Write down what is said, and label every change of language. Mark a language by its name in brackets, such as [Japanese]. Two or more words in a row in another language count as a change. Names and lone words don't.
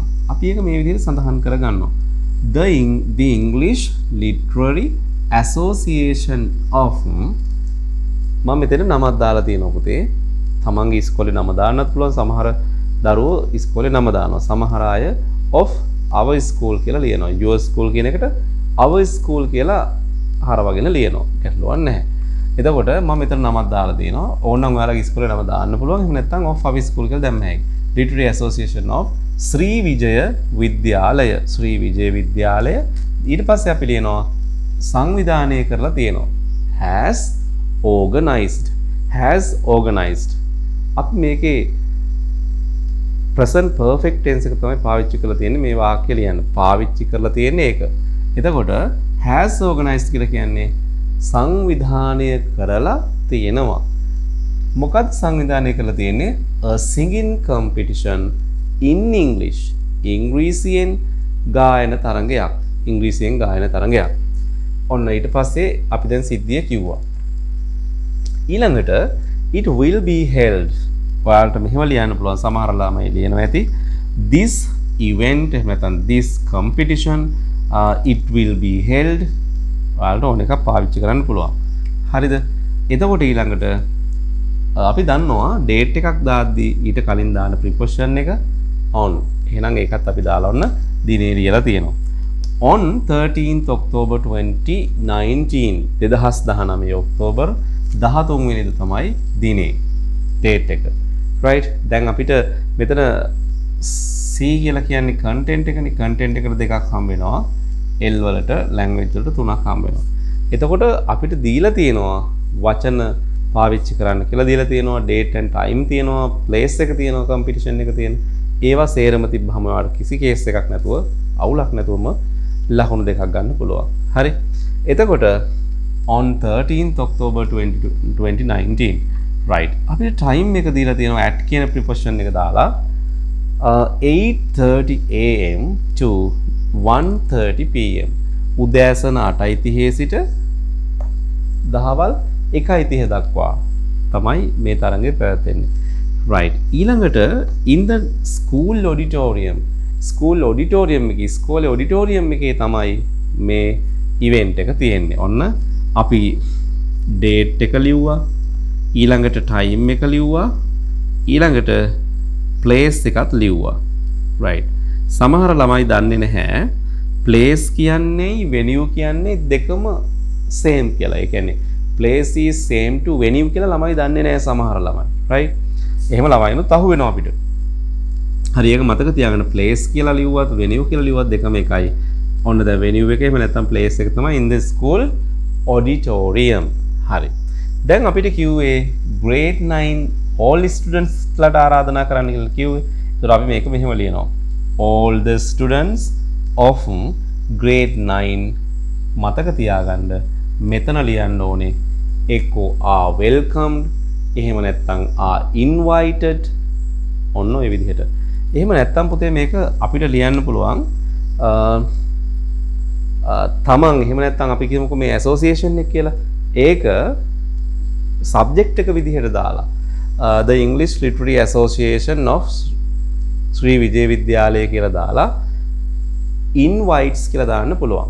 [Sinhala] අපි ඒක මේ විදිහට සඳහන් කරගන්නවා. [English] The English Literary Association of [Sinhala] මම මෙතන නමක් දාලා තියෙනවා පුතේ. තමන්ගේ ඉස්කෝලේ නම දාන්නත් පුළුවන්. සමහර දරුවෝ ඉස්කෝලේ නම දානවා. සමහර අය [English] of our school [Sinhala] කියලා ලියනවා. [English] your school [Sinhala] කියන එකට [English] our school [Sinhala] කියලා හරවගෙන ලියනවා. ගැටලුවක් නැහැ. එතකොට මම මෙතන නමක් දාලා තියෙනවා. ඕනනම් ඔයාලගේ ඉස්කෝලේ නම දාන්න පුළුවන්. එහෙම නැත්නම් [English] of our school [Sinhala] කියලා දැම්ම හැකියි. [English] Literary Association of ශ්‍රී විජය විද්‍යාලය. ශ්‍රී විජය විද්‍යාලය. [Sinhala] ඊට පස්සේ අපි ලියනවා සංවිධානය කරලා තියෙනවා. [English] has organized. has organized. [Sinhala] අපි මේකේ [English] present perfect tense [Sinhala] එක තමයි පාවිච්චි කරලා තියෙන්නේ මේ වාක්‍ය ලියන්න. පාවිච්චි කරලා තියෙන්නේ ඒක. එතකොට [English] has organized [Sinhala] කියලා කියන්නේ සංවිධානය කරලා තියෙනවා. මොකක්ද සංවිධානය කරලා තියෙන්නේ? [English] a singing competition in English. [Sinhala] ඉංග්‍රීසියෙන් ගායන තරඟයක්. ඉංග්‍රීසියෙන් ගායන තරඟයක්. ඔන්න ඊට පස්සේ අපි දැන් සිද්ධිය කිව්වා. ඊළඟට [English] it will be held. [Sinhala] ඔයාලට මෙහෙම ලියන්න පුළුවන් සමහර ළමයි ලියනවා ඇති. [English] this event [Sinhala] එහෙම නැත්නම් [English] this competition it will be held. [Sinhala] ඔයාලට ඕන එකක් පාවිච්චි කරන්න පුළුවන්. හරිද? එතකොට ඊළඟට අපි දන්නවා date එකක් දාද්දී ඊට කලින් දාන preposition එක on. එහෙනම් ඒකත් අපි දාලා ඔන්න දිනේ ලියලා තියෙනවා. [English] On 13th October 2019 [Sinhala] 2019 ඔක්තෝබර් 13 වෙනිදා තමයි දිනේ date එක. right? දැන් අපිට මෙතන C කියලා කියන්නේ content එකනේ. content එකට දෙකක් හම්බ වෙනවා. L වලට language වලට තුනක් හම්බ වෙනවා. එතකොට අපිට දීලා තියෙනවා වචන පාවිච්චි කරන්න කියලා දීලා තියෙනවා. [English] date and time [Sinhala] තියෙනවා. place එක තියෙනවා. competition එක තියෙනවා. ඒවා සේරම තිබ්බහම ඔයාලට කිසි කේස් එකක් නැතුව අවුලක් නැතුවම ලකුණු දෙකක් ගන්න පුළුවන්. හරි. එතකොට [English] on 13th October 2019 right. [Sinhala] අපිට time එක දීලා තියෙනවා at කියන preposition එක දාලා [English] 8:30 am to 1:30 pm. [Sinhala] උදෑසන 8:30 සිට දහවල් 1:30 දක්වා තමයි මේ තරඟය පැවැත්වෙන්නේ. [English] right. ඊළඟට in the school auditorium. school auditorium [Sinhala] එකේ ඉස්කෝලේ ඔඩිටෝරියම් එකේ තමයි මේ ඉවෙන්ට් එක තියෙන්නේ. ඔන්න අපි date එක ලිව්වා. ඊළඟට time එක ලිව්වා. ඊළඟට place එකත් ලිව්වා. right. සමහර ළමයි දන්නේ නැහැ place කියන්නේ venue කියන්නේ දෙකම same කියලා. ඒ කියන්නේ [English] place is same to venue [Sinhala] කියලා ළමයි දන්නේ නැහැ සමහර ළමයි. right. එහෙම ළමයිනුත් අහු වෙනවා අපිට. හරි ඒක මතක තියාගන්න place කියලා ලිව්වත් venue කියලා ලිව්වත් දෙකම එකයි. ඔන්න දැන් venue එකේ එහෙම නැත්නම් place එක තමයි [English] in the school auditorium. [Sinhala] හරි. දැන් අපිට කිව්වේ [English] grade 9 all students [Sinhala] ලාට ආරාධනා කරන්න කියලා කිව්වේ. ඒතර අපි මේක මෙහෙම ලියනවා. [English] all the students of grade 9 [Sinhala] මතක තියාගන්න මෙතන ලියන්න ඕනේ එක්කෝ [English] are welcomed [Sinhala] එහෙම නැත්නම් [English] are invited [Sinhala] ඔන්න ඔය විදිහට. එහෙම නැත්තම් පුතේ මේක අපිට ලියන්න පුළුවන් තමන් එහෙම නැත්තම් අපි කියමුකෝ මේ ඇසෝසියේෂන් එක කියලා. ඒක සබ්ජෙක්ට් එක විදිහට දාලා [English] the English Literary Association of [Sinhala] ශ්‍රී විජය විද්‍යාලය කියලා දාලා invites කියලා දාන්න පුළුවන්.